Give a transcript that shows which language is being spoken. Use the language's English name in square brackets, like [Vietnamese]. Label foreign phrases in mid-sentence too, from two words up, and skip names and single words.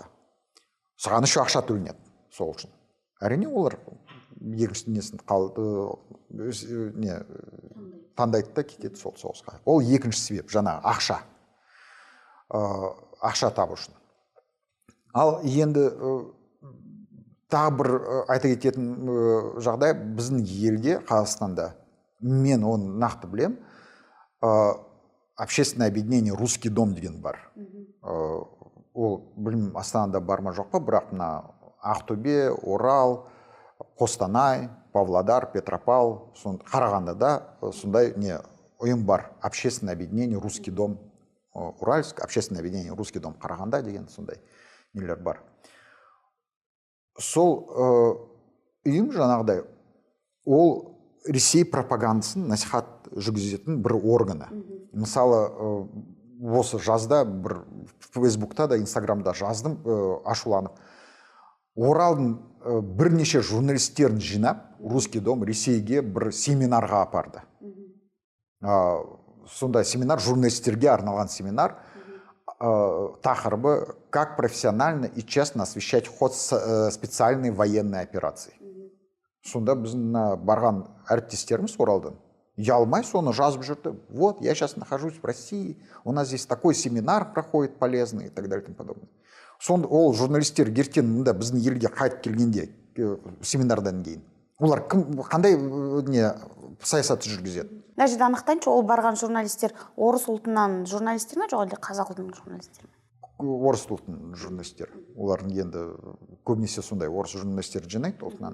[Kazakh] Саған еще ақша төленеді сол үшін. Әрине олар екінші несін таңдайды да кетеді сол соғысқа. Ол екінші себеп, жаңағы ақша. Ақша табу үшін. Ал енді тағы бір айта кететін жағдай, біздің елде, Қазақстанда, мен оны нақты білем, [Russian] общественное объединение «Русский дом» [Kazakh] деген бар. Ол, білмеймін, Астанада бар ма жоқ па, бірақ мына Ақтөбе, Орал, Қостанай, Павлодар, Петропавл, Қарағандыда сондай ұйым бар. [Russian] Общественное объединение «Русский дом» Уральск, общественное объединение «Русский дом» [Kazakh] Қарағанда деген сондай нелер бар. Сол ұйым жаңағыдай, ол Ресей пропагандасын насихат жүргізетін бір органы. Мысалы, осы жазда бір Фейсбукта да, Инстаграмда жаздым, ашуланып. Оралдың бірнеше журналистерін жинап, «Русский дом» Ресейге бір семинарға апарды. Сонда семинар, журналистерге арналған семинар, тақырыбы [Russian] «Как профессионально и честно освещать ход специальной военной операции». [Kazakh] Сонда біздің барған әріптестеріміз Оралдан ұялмай соны жазып жүрді. [Russian] Вот, я сейчас нахожусь в России, у нас здесь такой семинар проходит полезный и так далее и тому подобное. [Kazakh] Сонда ол журналистер ертең біздің елге қайтып келгенде семинардан кейін олар қандай не саясат жүргізеді? мына жерде анықтайыншы, ол барған журналистер орыс ұлтынан журналистер ме, жоқ әлде қазақ ұлтынан журналистер ме? Орыс ұлтының журналистер. Олардың енді көбінесе сондай орыс журналистер жинайды ұлтынан.